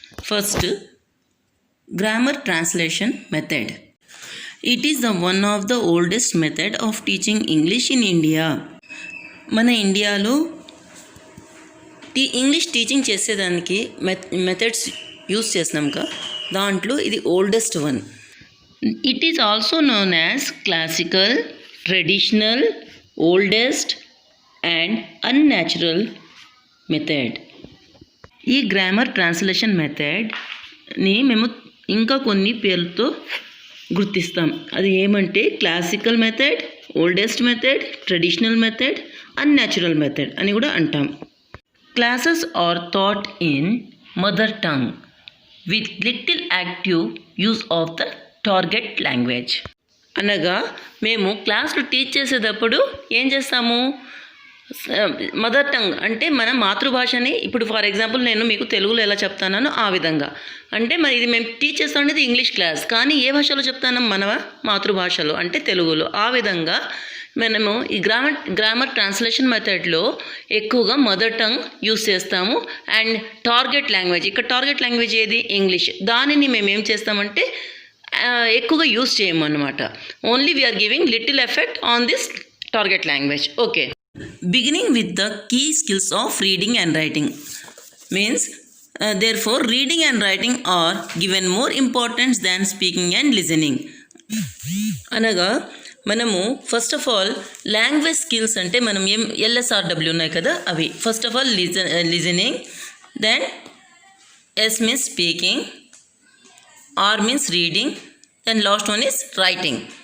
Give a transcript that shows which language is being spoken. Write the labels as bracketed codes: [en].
[en] First, grammar translation method. It is the one of the oldest method of teaching English in India. [te] మన ఇండియాలో English teaching చేసేదానికి methods use చేసినాక దాంట్లో ఇది oldest one. [en] It is also known as classical, traditional, oldest and unnatural method. [te] ఈ grammar translation మెథడ్ని మేము ఇంకా కొన్ని పేర్లతో గుర్తిస్తాం. అది ఏమంటే classical method, oldest method, traditional method, unnatural method అని కూడా అంటాం. [en] Classes are taught in mother tongue with little active use of the target language. [te] అనగా మేము క్లాస్లో టీచ్ చేసేటప్పుడు ఏం చేస్తాము, మదర్ టంగ్ అంటే మన మాతృభాషని, ఇప్పుడు ఫర్ ఎగ్జాంపుల్ నేను మీకు తెలుగులో ఎలా చెప్తానో ఆ విధంగా, అంటే మరి ఇది మేము టీచ్ చేస్తాం అనేది ఇంగ్లీష్ క్లాస్, కానీ ఏ భాషలో చెప్తాను, మన మాతృభాషలో అంటే తెలుగులో. ఆ విధంగా మనము ఈ గ్రామర్ ట్రాన్స్లేషన్ మెథడ్లో ఎక్కువగా మదర్ టంగ్ యూస్ చేస్తాము. అండ్ టార్గెట్ లాంగ్వేజ్, ఇక్కడ టార్గెట్ లాంగ్వేజ్ ఏది, ఇంగ్లీష్. దానిని మేము ఏం చేస్తామంటే ఎక్కువగా యూస్ చేయము అనమాట. [en] Only we are giving little effect on this target language. Okay, beginning with the key skills of reading and writing means therefore reading and writing are given more importance than speaking and listening. [te] అనగా మనము [en] first of all language skills [te] అంటే మనం LSRW ఉన్నాయి కదా, అవి [en] First of all listening, then S means speaking, R means reading, then last one is writing.